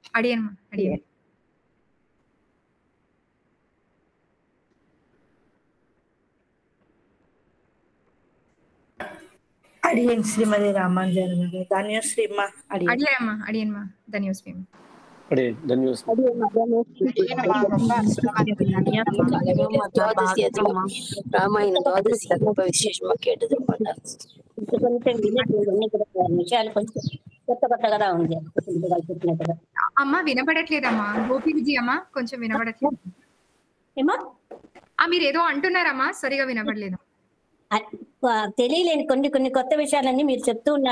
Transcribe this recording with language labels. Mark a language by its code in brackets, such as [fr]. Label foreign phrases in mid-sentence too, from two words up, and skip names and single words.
[ta] அடியன் ஸ்ரீமதி ராமானுஜன் தன்யோஸ்ரீமா. அடியன்மா தன்யோஸ்ரீமா. ராமாயண துவாதசி ரொம்ப விசேஷமா கேட்டது. [te] అమ్మ వినపడట్లేదమ్మా. గోపి విజయ్ అమ్మ కొంచెం వినపడట్లేదు. మీరు ఏదో అంటున్నారమ్మా, సరిగా వినపడలేదు. తెలియలేని కొన్ని కొత్త విషయాలన్నీ మీరు చెప్తూ ఉన్నారు.